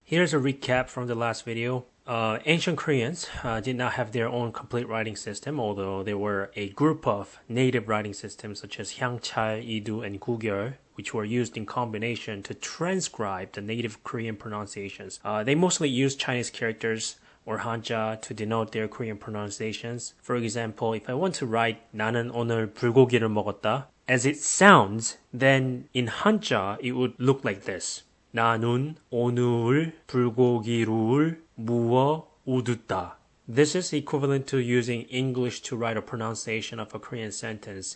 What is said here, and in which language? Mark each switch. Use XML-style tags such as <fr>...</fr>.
<en>Here's a recap from the last video. Ancient Koreans did not have their own complete writing system, although there were a group of native writing systems such as Hyangchal, Idu, and Gugyeol, which were used in combination to transcribe the native Korean pronunciations. They mostly used Chinese characters or Hanja to denote their Korean pronunciations. For example, if I want to write</en> <ko>나는 오늘 불고기를 먹었다,</ko> <en>as it sounds, then in Hanja it would look like this.</en> <ko>나는 오늘 불고기를 무어 우두다.</ko> <en>This is equivalent to using English to write a pronunciation of a Korean sentence.</en>